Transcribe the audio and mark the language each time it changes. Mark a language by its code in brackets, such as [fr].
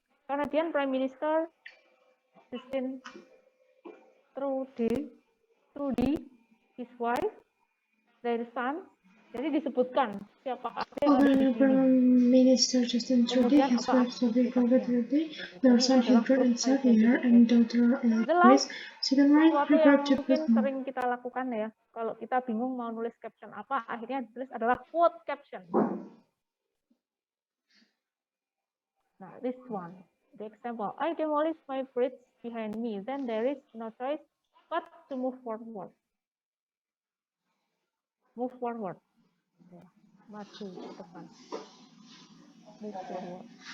[en] Canadian Prime Minister Justin Trudeau, his wife, their son. [id] Jadi disebutkan siapa yang ada di sini. [en] Prime Minister Justin Trudeau, his wife Sophie Trudeau, their son Hildred and Xavier, and daughter Grace. Secondly, refer to [id] mungkin sering kita lakukan ya. Kalau kita bingung mau nulis caption apa, akhirnya ditulis adalah quote caption. [en] Nah, this one, the example. I demolish my bridge behind me, then there is no choice but to move forward. Move forward. [id] Ya, maju ke depan. [en] Move forward.